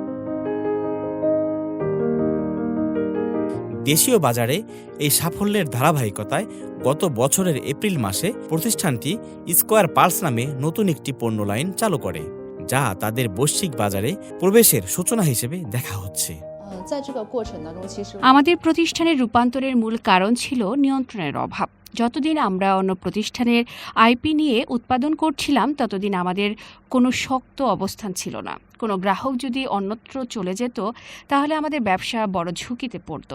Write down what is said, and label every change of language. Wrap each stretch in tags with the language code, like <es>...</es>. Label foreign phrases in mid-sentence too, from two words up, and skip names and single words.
<bn>দেশীয় বাজারে এই সাফল্যের ধারাবাহিকতায় গত বছরের এপ্রিল মাসে প্রতিষ্ঠানটি স্কোয়ার পালস নামে নতুন একটি পণ্য লাইন চালু করে, যা তাদের বৈশ্বিক বাজারে প্রবেশের সূচনা হিসেবে দেখা হচ্ছে।</bn> <zh>在这个过程当中，其实</zh> <bn>আমাদের প্রতিষ্ঠানের রূপান্তরের মূল কারণ ছিল নিয়ন্ত্রণের অভাব। যতদিন আমরা অন্য প্রতিষ্ঠানের আইপি নিয়ে উৎপাদন করছিলাম ততদিন আমাদের কোনো শক্ত অবস্থান ছিল না। কোনো গ্রাহক যদি অন্যত্র চলে যেত তাহলে আমাদের ব্যবসা বড় ঝুঁকিতে পড়ত।</bn>